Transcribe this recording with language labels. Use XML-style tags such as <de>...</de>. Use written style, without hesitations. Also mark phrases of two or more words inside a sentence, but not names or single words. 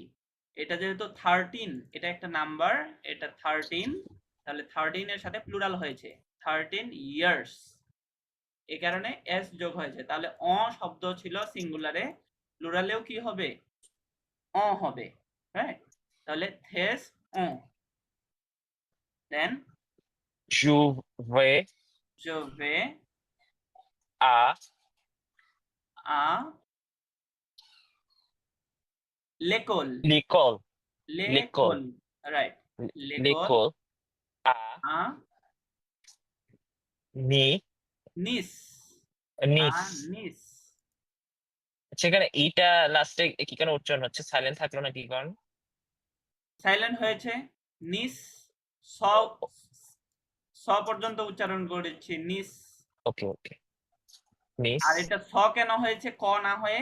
<bn>এটা যেহেতু 13, এটা একটা নাম্বার, এটা 13, তাহলে 13 এর সাথে প্লুরাল হয়েছে 13 ইয়ার্স, এই কারণে এস যোগ হয়েছে। তাহলে অ শব্দ ছিল সিঙ্গুলারে, প্লুরালেও কি হবে? অ হবে, রাইট? তাহলে থেস অ, দেন</bn> <fr>je vais je vais à à l'école, l'école l'école, right, l'école l'école à à Nice Nice, à Nice Nice,</fr> <bn>সেখানে এইটা লাস্টে কি কেন উচ্চারণ হচ্ছে সাইলেন্ট থাকলো না কি কারণ সাইলেন্ট হয়েছে। নিস, স, স পর্যন্ত উচ্চারণ করেছি, নিস।</bn> <en>okay okay</en> <bn>নিস আর এটা স কেন হয়েছে ক না হয়ে?</bn>